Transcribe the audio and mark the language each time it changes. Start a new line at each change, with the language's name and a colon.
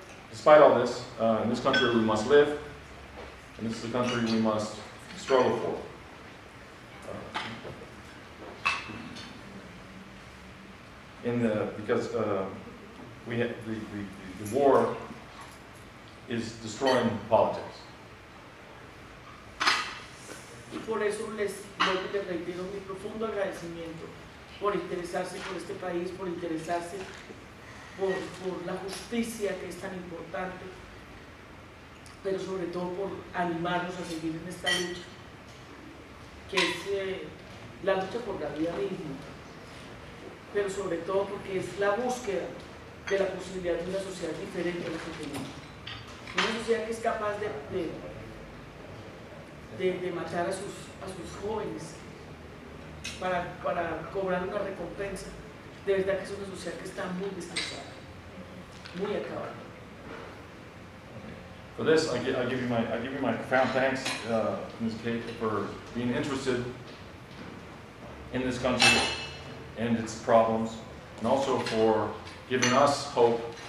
English: Despite all this, in this country we must live, and this is the country we must struggle for. Because we have, the war is destroying politics.
Spanish: Y por eso les reitero mi profundo agradecimiento por interesarse por este país, por interesarse por la justicia que es tan importante, pero sobre todo por animarnos a seguir en esta lucha, que es la lucha por la vida digna, pero sobre todo porque es la búsqueda de la posibilidad de una sociedad diferente a la que tenemos, una sociedad que es capaz de matar a sus jóvenes para cobrar una recompensa. De verdad que es una sociedad que está muy destrozada, muy acabada.
English: For this, I give you my profound thanks, Ms. Kate, for being interested in this country and its problems, and also for giving us hope.